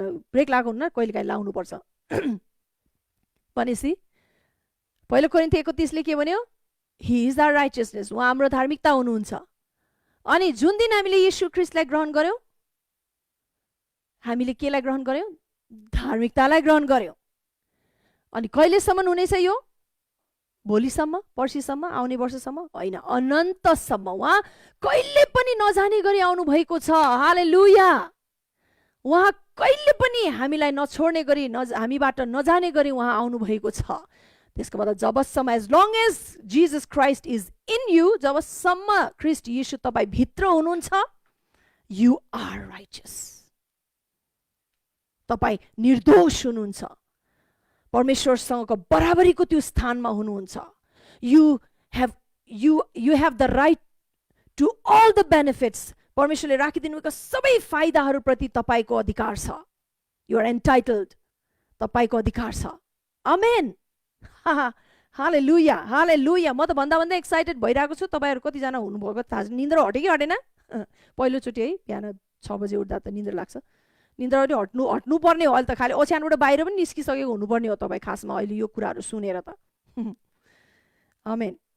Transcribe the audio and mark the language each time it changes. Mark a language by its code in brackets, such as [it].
[ne] Brake लगाएको हुन्न, कहिलेकाहीँ लाउनुपर्छ। भनेपछि पहिलो कोरिन्थी 1:30ले के भन्यो? [en] he is our righteousness, [ne] उहाँ हाम्रो धार्मिकता हुनुहुन्छ। अनि जुन दिन हामीले येशू ख्रीष्टलाई ग्रहण गर्यौँ, हामीले केलाई ग्रहण गर्यौँ? धार्मिकतालाई ग्रहण गर्यौँ। अनि कहिलेसम्म हुनेछ यो? भोलिसम्म, पर्सिसम्म, आउने वर्षसम्म होइन, अनन्तसम्म। उहाँ कहिले पनि नजाने गरी आउनु भएको छ। हालेलुया। उहाँ कहिले पनि हामीलाई नछोड्ने गरी, हामीबाट नजाने गरी उहाँ आउनु भएको छ। त्यसको मतलब जबसम्म, [en] as long as Jesus Christ is in you, [ne] जबसम्म ख्रीष्ट येशू तपाईँ भित्र हुनुहुन्छ, [en] You are righteous. [ne] तपाईँ निर्दोष हुनुहुन्छ, परमेश्वरसँगको बराबरीको त्यो स्थानमा हुनुहुन्छ। [en] You have the right to all the benefits. [ne] परमेश्वरले राखिदिनु भएको सबै फाइदाहरूप्रति तपाईँको अधिकार छ। [en] you are entitled, [ne] तपाईँको अधिकार छ। आमेन। हालेलुया, हालेलुया। म त भन्दा एक्साइटेड भइरहेको छु। तपाईँहरू कतिजना हुनुभएको थाहा छ? निन्द्रा हट्यो कि हटेन? पहिलोचोटि है, बिहान 6 बजे उठ्दा त निन्द्रा लाग्छ। निन्द्रा हट्नु पर्ने हो। अहिले त खालि ओछ्यानबाट बाहिर पनि निस्किसकेको हुनुपर्ने हो तपाईँ खासमा अहिले यो कुराहरू सुनेर त। आमेन।